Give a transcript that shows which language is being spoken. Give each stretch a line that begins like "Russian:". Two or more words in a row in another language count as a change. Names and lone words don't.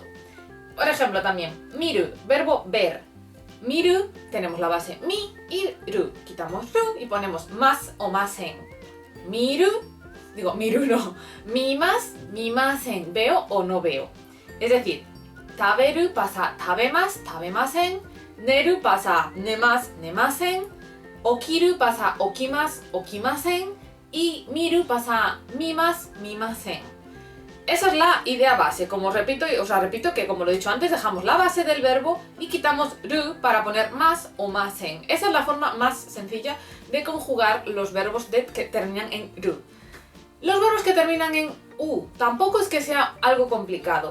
Spanish: Por ejemplo, también, miru, verbo ver. Miru, tenemos la base mi y ru. Quitamos ru y ponemos más o masen.
Japanese: 見る の。見ます、見ません.
Spanish: Veo o no veo. Es decir, taberu pasa
Japanese: 食べます、食べません.
Spanish: Neru pasa
Japanese: 寝ます、寝ません.
Spanish: Okiru pasa
Japanese: 起きます、起きません.
Spanish: Y miru pasa
Japanese: 見ます、見ません.
Spanish: Esa es la idea base, como repito que como lo he dicho antes, dejamos la base del verbo y quitamos ru para poner más o masen. Esa es la forma más sencilla de conjugar los verbos que terminan en ru. Los verbos que terminan en u, tampoco es que sea algo complicado.